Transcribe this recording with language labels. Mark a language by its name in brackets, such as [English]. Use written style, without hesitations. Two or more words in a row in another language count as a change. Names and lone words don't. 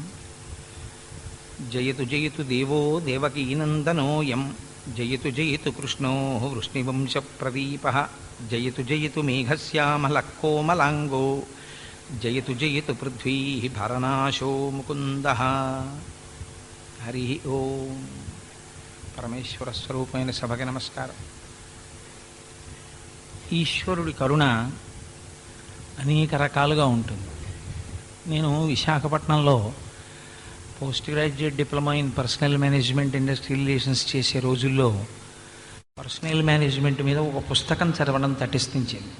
[Sanskrit] जयतु जयतु देवो देवकीनन्दनोऽयं जयतु जयतु कृष्णो वृष्णिवंशप्रदीपः। जयतु जयतु मेघश्यामलः कोमलाङ्गो जयतु जयतु पृथ्वी भरनाशो मुकुन्दः। हरि ओं। [Telugu] పరమేశ్వర స్వరూపమైన సభకి నమస్కారం. ఈశ్వరుడి కరుణ అనేక రకాలుగా ఉంటుంది. నేను విశాఖపట్నంలో [English] post graduate diploma in personnel management industrial relations [Telugu] చేసే రోజుల్లో [English] personnel management [Telugu] మీద ఒక పుస్తకం చదవడం తటిస్తుంది.